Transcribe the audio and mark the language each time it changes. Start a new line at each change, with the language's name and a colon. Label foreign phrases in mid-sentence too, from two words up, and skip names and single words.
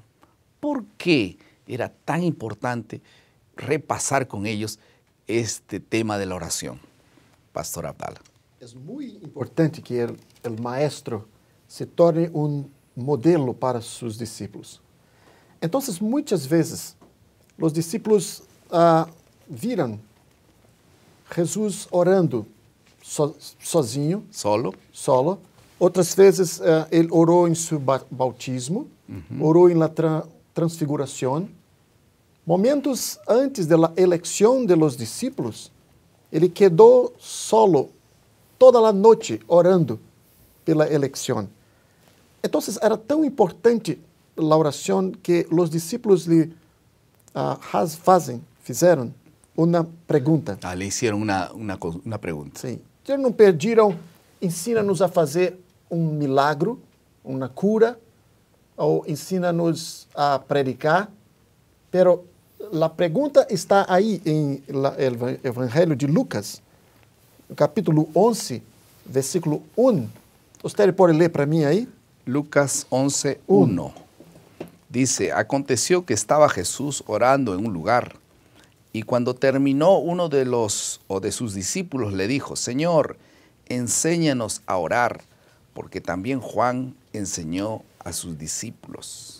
Spanish: ¿Por qué era tan importante repasar con ellos este tema de la oración? Pastor Abdala. Es muy importante que el maestro se torne un modelo para sus discípulos. Entonces, muchas veces, los discípulos viram Jesús orando sozinho, solo.
Portuguese: Outras vezes ele orou em seu bautismo, orou em la transfiguração. Momentos antes da eleição de
Spanish: los discípulos,
Portuguese: ele quedou solo toda a noite orando pela eleição. Então, era tão importante a oração que os discípulos lhe fizeram uma pergunta.
Spanish: Le hicieron una pregunta.
Portuguese: Sim. Eles não pediram, ensina-nos a fazer milagro, uma cura, ou ensina-nos a predicar, pero a pergunta está aí em el Evangelho de Lucas, capítulo 11, versículo 1. Você pode ler para mim aí? Lucas 11, 1.
Spanish: Dice, aconteció que estaba Jesús orando en un lugar, y cuando terminó uno de sus discípulos le dijo, Señor, enséñanos a orar, porque también Juan enseñó a sus discípulos.